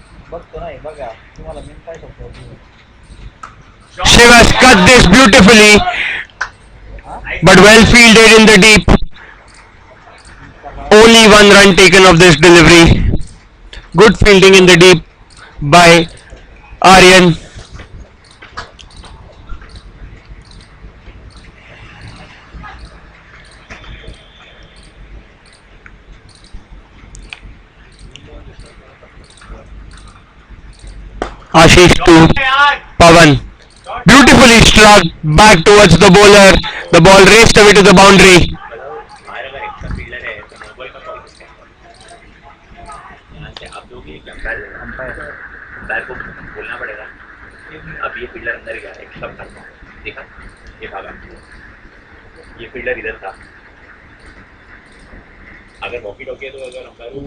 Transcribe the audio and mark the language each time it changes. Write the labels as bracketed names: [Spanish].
[Marathi] बघतो नाही बघा तुम्हाला मी काय करतो [English] Shiv has cut this beautifully, but well fielded in the deep. Only 1 run taken of this delivery. Good fielding in the deep by Aryan. Ashish to Pawan. Beautifully struck back towards the bowler. The ball raced away to the boundary. [Hindi] हमारे अगर extra fielder है तो Nobel का call किसका है? यहाँ से आप लोग एक अंपायर को बोलना पड़ेगा. अब ये फील्डर अंदर गया एक्स्ट्रा करना देखा ये भागा ये फील्डर इधर था अगर वॉकी टॉकी है तो अगर अंपायर